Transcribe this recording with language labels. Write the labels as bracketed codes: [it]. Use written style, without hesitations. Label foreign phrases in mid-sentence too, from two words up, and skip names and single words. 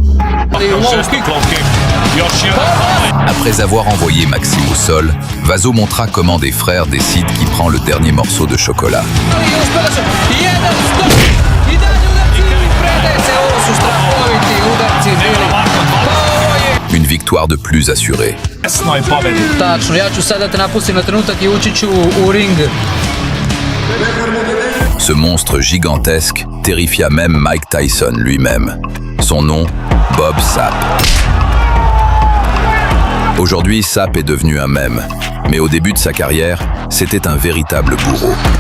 [fr] Après avoir envoyé Maxime au sol, Vaso montra comment des frères décident qui prend le dernier morceau de chocolat. Une victoire de plus assurée. [sr] Tačno, ja ću sada te napustim na trenutak i ući ću u ring. [fr] Ce monstre gigantesque terrifia même Mike Tyson lui-même. Son nom, Bob Sapp. Aujourd'hui, Sapp est devenu un mème, mais au début de sa carrière, c'était un véritable bourreau.